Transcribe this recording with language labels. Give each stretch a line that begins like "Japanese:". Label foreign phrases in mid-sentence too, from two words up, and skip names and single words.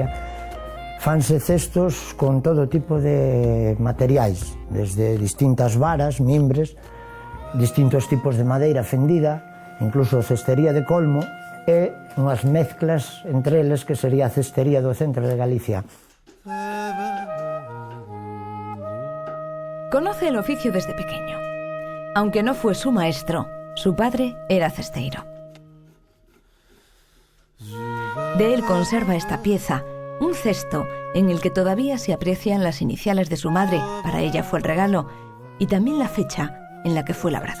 Galician: Fanse cestos con todo tipo de materiais, desde distintas varas, mimbres, distintos tipos de madeira fendida, incluso cestería de colmo e unhas mezclas entre eles que sería a cestería do centro de Galicia.
Spanish: Conoce el oficio desde pequeño. Aunque no fue su maestro, su padre era cesteiro. De él conserva esta pieza, un cesto en el que todavía se aprecian las iniciales de su madre, para ella fue el regalo, y también la fecha en la que fue labrado.